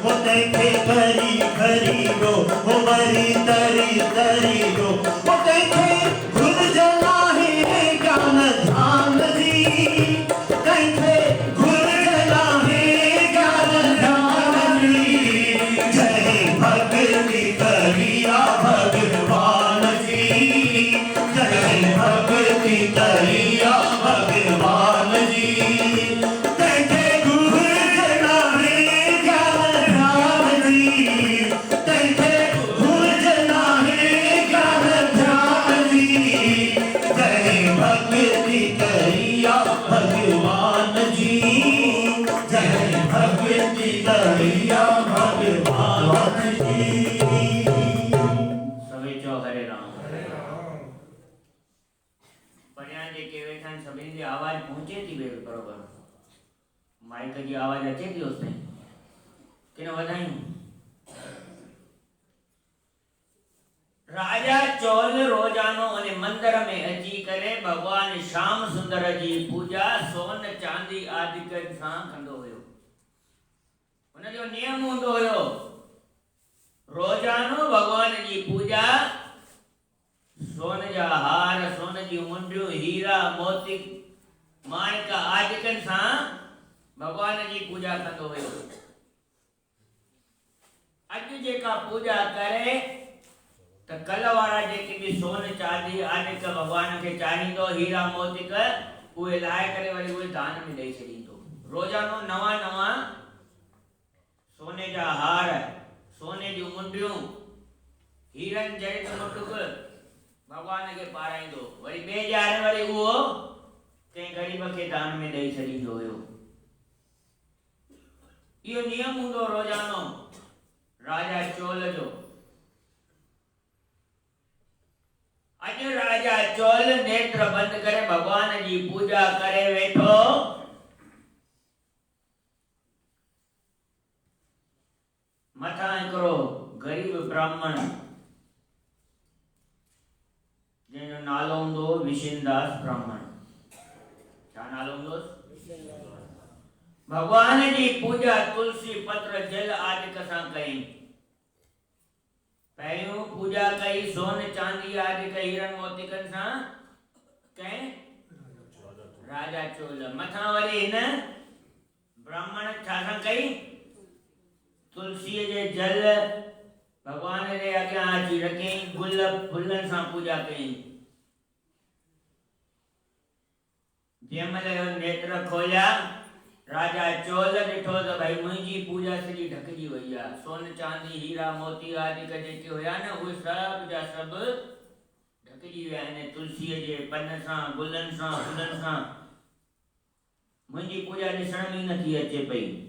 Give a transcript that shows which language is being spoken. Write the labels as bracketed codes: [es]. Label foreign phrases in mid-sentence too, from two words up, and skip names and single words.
[sd] तंहिंखे करी करी रो हो वरी तरी तरी रो हो तंहिंखे घुरिजल आहे ज्ञान ध्यान जी तंहिंखे घुरिजल आहे ज्ञान ध्यान जी जय भक्ति करिया भगवान जी जय भक्ति करिया भगवान जी तंहिंखे घुरिजल आहे ज्ञान ध्यान जी तंहिंखे घुरिजल आहे ज्ञान ध्यान जी जय भक्ति करिया भगवान जी जय भक्ति करिया भगवान जी सभई चओ हरे राम परियां जेके वेठा आहिनि सभिनी जी आवाज़ पहुचे थी बरोबर माइक जी आवाज़ अचे थी होसि ताईं कि न वधायूं राजा चोल रोजानो अने मंदिर में अची करे भगवान श्याम सुंदर जी पूजा सोन चांदी आदि सां कंदो हुयो उन जो नियम हूंदो हुयो रोजानो भगवान जी पूजा सोन जा हार सोन जी मुंडियूं हीरा मोती माणिक आदि सां भगवान जी पूजा कंदो हुयो अॼु जेका पूजा करे त कल वारा जेके भी सोन चांदी आदिक भगवान खे चाहींदो हीरा मोतिक उहे लाहे करे वरी उहे दान में ॾेई छॾींदो रोजानो नवा नवा सोने जा हार सोने जूं मुंडियूं हीरन जड़ित मुटुक भगवान खे पाराईंदो वरी ॿिए ॼाणे वरी उहो कंहिं ग़रीब खे दान में ॾेई छॾींदो हुयो इहो नियम हूंदो रोजानो राजा चोल जो अॼु राजा चोल नेत्र बंद करे भगवान जी पूजा करे वेठो मथा हिकिड़ो गरीब ब्राह्मण जंहिंजो नालो हूंदो विशिनदास ब्राह्मण छा नालो हूंदो भगवान जी पूजा तुलसी पत्र जल आदि सां कई पहिरियों पूजा कई सोन चांदी आदि हीरन मोतिकन सां कंहिं राजा चोल मथां वरी हिन ब्राह्मण छा सां कई तुलसी जे जल भगवान जे अॻियां अची रखी गुल फुलन सां पूजा कई जंहिंमहिल नेत्र खोलिया राजा चोल ॾिठो त भाई मुंहिंजी पूजा सॼी ढकिजी वई आहे सोन चांदी हीरा मोती आदि जेके हुया न उहे सभु जा सभु ढकिजी विया आहिनि तुलसीअ जे पन सां गुलनि सां फुलनि सां मुंहिंजी पूजा ॾिसण में नथी अचे पई